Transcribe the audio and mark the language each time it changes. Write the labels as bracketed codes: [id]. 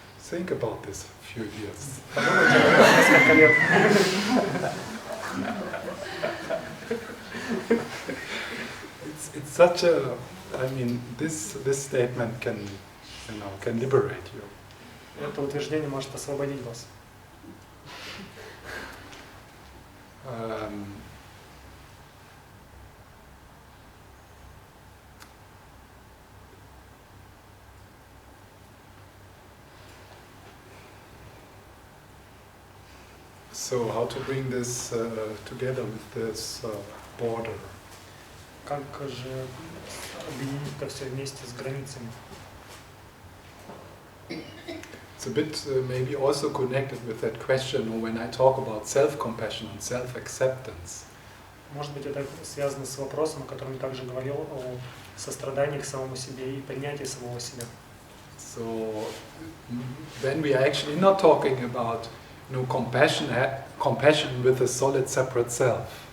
[en] Think about this a few years. [ru] Подумайте об этом несколько лет. [en] It's such a, I mean, this statement can liberate you. [ru] Это утверждение может освободить вас. [en] So how to bring this together with this border? [ru] Как же объединить это все вместе с границами? [en] It's a bit maybe also connected with that question when I talk about self-compassion and self-acceptance. [ru] Может быть, это связано с вопросом, о котором я также говорил, о сострадании к самому себе и принятии самого себя. [en] So then we are actually not talking about compassion with a solid separate self.